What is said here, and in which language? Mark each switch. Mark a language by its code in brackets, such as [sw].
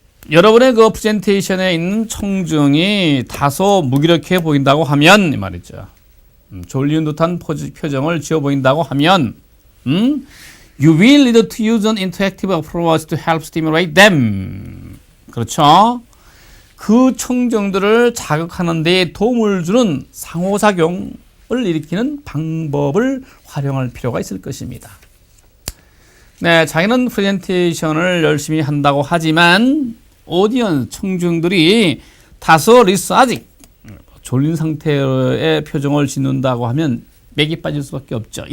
[ko] 여러분의 그 프레젠테이션에 있는 청중이 다소 무기력해 보인다고 하면 이 말이죠. 졸린 듯한 표정을 지어 보인다고 하면 [en] you will need to use an interactive approach to help stimulate them. [ko] 그렇죠. 그 청중들을 자극하는 데 도움을 주는 상호작용을 일으키는 방법을 활용할 필요가 있을 것입니다. 네, 자기는 프레젠테이션을 열심히 한다고 하지만 오디언스 청중들이 다소 리스아직 졸린 상태의 표정을 짓는다고 하면 맥이 빠질 수밖에 없죠.